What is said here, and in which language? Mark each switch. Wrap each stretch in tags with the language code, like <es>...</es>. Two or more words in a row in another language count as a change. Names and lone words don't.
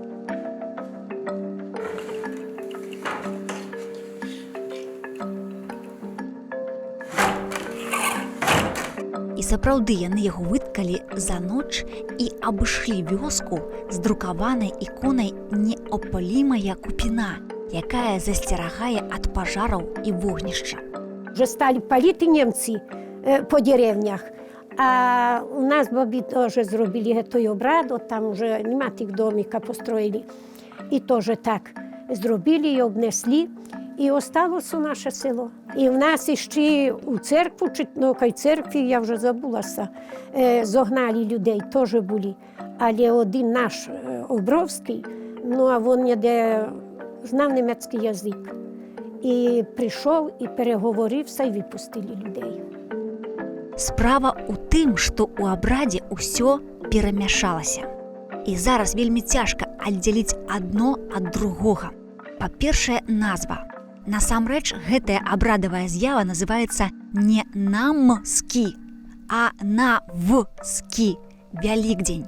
<be>І сапраўды яны яго выткалі за ноч і абышлі вёску з друкаванай іконай «Неопалімая купіна», якая засцерагае ад пажараў і вогнішча.</be> <uk>Вже стали палити німці по деревнях, а у нас бабі теж зробили той обрад, от там вже нема тих домів, построїли. І теж так, зробили і обнесли, і осталося наше село. І в нас іще у церкву, чи ну, кай церкві, я вже забулася, зогнали людей, теж були. Але один наш Обровський, ну а він ніде знав німецький язик. І прийшов, і переговорився, і випустили людей.</uk> <be>Справа ў тым, што ў абрадзе ўсё перамяшалася. І зараз вельмі цяжка аддзяліць адно ад другога. Па-першае, назва. Насамрэч, гэтая абрадавая з'ява называецца не намскі, а навскі, Вялікдзень.</be>